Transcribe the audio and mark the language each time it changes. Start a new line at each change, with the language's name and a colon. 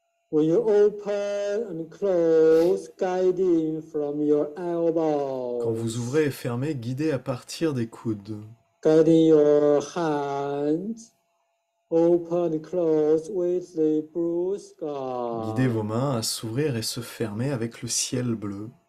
English: When you open and close, guiding from your
French: Quand vous ouvrez
English: elbows.
French: et fermez, guidez à partir des coudes.
English: Guiding your hands, open and close with the blue sky.
French: Guidez vos mains à s'ouvrir et se fermer avec le ciel bleu.